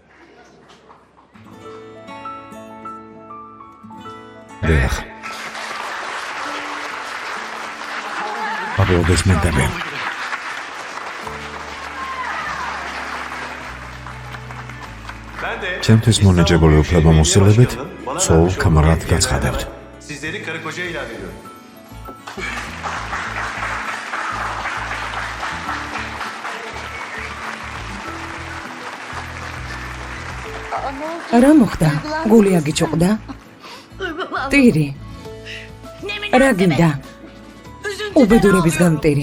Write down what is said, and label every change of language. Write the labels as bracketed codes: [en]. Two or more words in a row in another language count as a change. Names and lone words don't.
[ka] დიახ. აპლოდისმენტები. ჩემთვის მონაჯებული უფლებამოსილებით ცოლ კამარად გაცხადებთ. [tr] Sizleri karı koca ilan ediyorum. [ka] რა მოხდა? გული აგიჭოყდა? ტირი. რა გინდა? უბედურების გამტირი.